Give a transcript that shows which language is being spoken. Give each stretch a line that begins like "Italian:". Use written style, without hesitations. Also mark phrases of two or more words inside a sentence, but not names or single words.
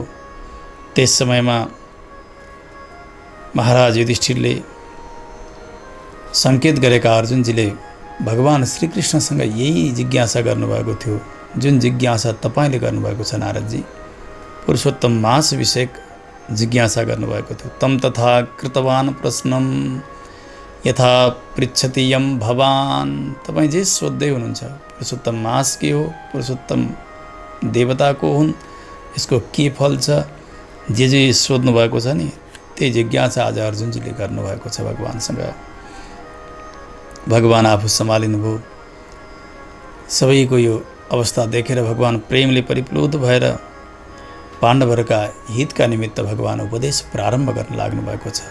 Nepali: त्यस समयमा महाराज युधिष्ठिरले सङ्केत गरेका अर्जुनजीले भगवान श्रीकृष्णसँग यही जिज्ञासा गर्नुभएको थियो जुन जिज्ञासा तपाईँले गर्नुभएको छ नारदजी। पुरुषोत्तम मास विषयक जिज्ञासा गर्नुभएको थियो।
Sanskrit: तम तथा कृतवान प्रश्नम यथा पृच्छति यम भवान।
Nepali: तपाईँ जे सोध्दै हुनुहुन्छ, पुरुषोत्तम मास के हो, पुरुषोत्तम देवता को हुन्, यसको के फल छ, जे सोध्नु भएको छ नि, त्यही जिज्ञासा आज अर्जुनजीले गर्नुभएको छ भगवानसँग। भगवान आफू सम्हालिनुभयो। सबैको यो अवस्था देखेर भगवान प्रेमले परिप्लुत भएर पाण्डवहरूका हितका निमित्त भगवान उपदेश प्रारम्भ गर्न लाग्नु भएको छ।